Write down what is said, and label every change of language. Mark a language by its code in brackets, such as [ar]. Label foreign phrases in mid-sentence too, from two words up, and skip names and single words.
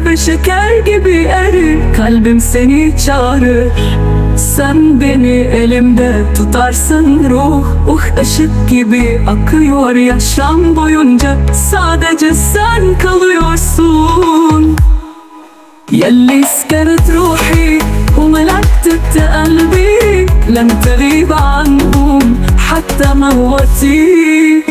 [tr] ve şeker gibi erir, kalbim seni çağırır. Sen beni elimde tutarsın ruh, ışık gibi akıyor yaşam boyunca, sadece sen kalıyorsun. [ar] ياللي سكرت روحي وملكت قلبي، لن تغيب عنهم حتى موتي.